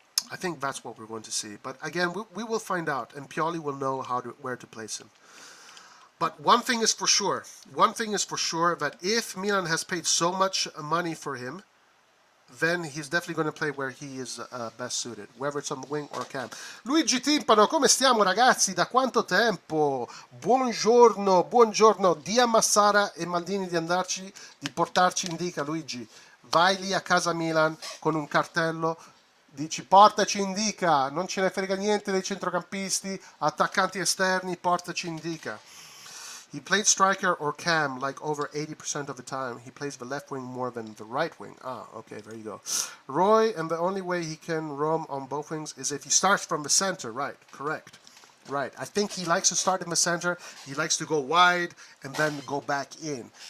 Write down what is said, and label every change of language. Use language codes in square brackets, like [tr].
[en] I think that's what we're going to see. But again, we will find out, and Pioli will know where to place him. But one thing is for sure, that if Milan has paid so much money for him, then he's definitely going to play where he is best suited, whether it's on the wing or cam. [it] Luigi Timpano, come stiamo ragazzi? Da quanto tempo? Buongiorno, buongiorno. Di a Massara e Maldini di portarci indica, Luigi. Vai lì a casa Milan con un cartello, dici portaci indica, non ce ne frega niente dei centrocampisti, attaccanti esterni, portaci indica. [en] He played striker or cam like over 80% of the time. He plays the left wing more than the right wing. Ah, okay, there you go. Roy, and the only way he can roam on both wings is if he starts from the center. Right, correct. Right, I think he likes to start in the center. He likes to go wide and then go back in.